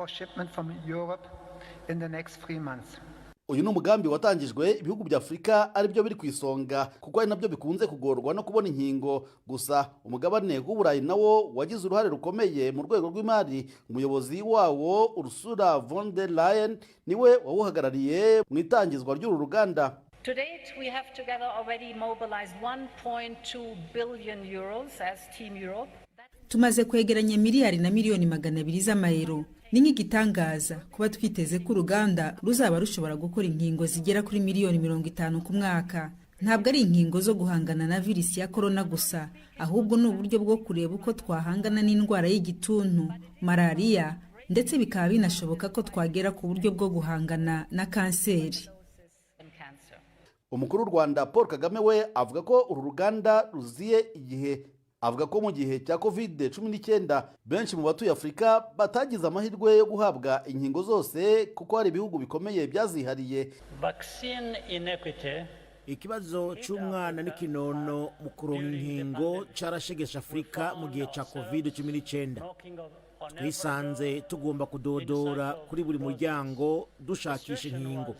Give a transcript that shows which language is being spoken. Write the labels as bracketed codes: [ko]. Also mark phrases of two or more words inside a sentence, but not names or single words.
[rw] Uyu ni umugambi watangijwe ibihugu bya Afrika ari byo biri ku isonga kuko ari nabyo bikunze kugorwa no kubona inkingo. Gusa umugabane w'Uburayi nawo wagize uruhare rukomeye mu rwego rw'imari. Umuyobozi wawo Ursula von der Leyen niwe wawuhagarariye mu itangizwa ry'uru ruganda. [en] To date, we have together already mobilized 1.2 billion euros as Team Europe. [rw] Tumaze kwegeranya miliyari na miliyoni 200 z'amayero. Ni nk'igitangaza kuba twiteze ko uruganda ruzaba rushobora gukora inkingo zigera kuri miliyoni 50 ku mwaka. ntabwo ari inkingo zo guhangana na virusi ya korona gusa, ahubwo ni uburyo bwo kureba uko twahangana n'indwara y'igituntu, malariya, ndetse bikaba binashoboka ko twagera ku buryo bwo guhangana na kanseri. Umukuru w'u Rwanda Paul Kagame we avuga ko uru ruganda ruziye igihe. Avuga ko mu gihe cya COVID-19 benshi mu batuye Afurika batagize amahirwe yo guhabwa inkingo zose kuko hari ibihugu bikomeye byazihariye. [rn] Ikibazo cy'umwana n'ikinono mu kuronka inkingo carashegesha Afurika mu gihe cya COVID-19. Twisanze tugomba kudodora kuri buri muryango dushakisha inkingo.